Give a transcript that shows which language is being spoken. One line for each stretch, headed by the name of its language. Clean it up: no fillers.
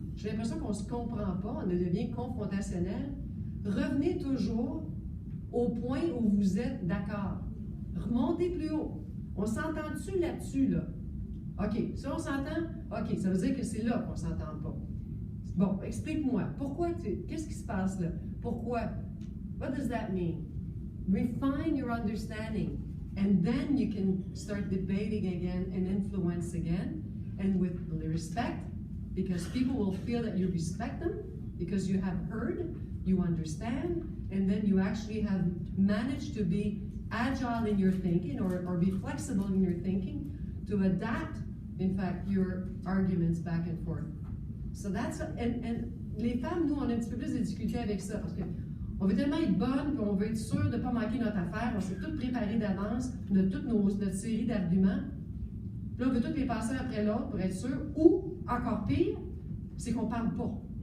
French: j'ai l'impression qu'on ne se comprend pas, on devient confrontationnel. Revenez toujours au point où vous êtes d'accord. Remontez plus haut. On s'entend-tu là-dessus, là? OK, si on s'entend, OK, ça veut dire que c'est là qu'on ne s'entend pas. Bon, explique-moi, qu'est-ce qui se passe là? Pourquoi?
English: What does that mean? Refine your understanding, and then you can start debating again and influence again, and with respect, because people will feel that you respect them, because you have heard, you understand, and then you actually have managed to be agile in your thinking or be flexible in your thinking to adapt, in fact, your arguments back and forth. So that's, and
French: les femmes, nous, on a un petit peu plus de difficultés avec ça, parce qu'on veut tellement être bonne, puis on veut être sûr de ne pas manquer notre affaire, on s'est toutes préparées d'avance, on a toute notre série d'arguments, puis là, on veut toutes les passer après l'autre pour être sûr, ou, encore pire, c'est qu'on ne parle pas.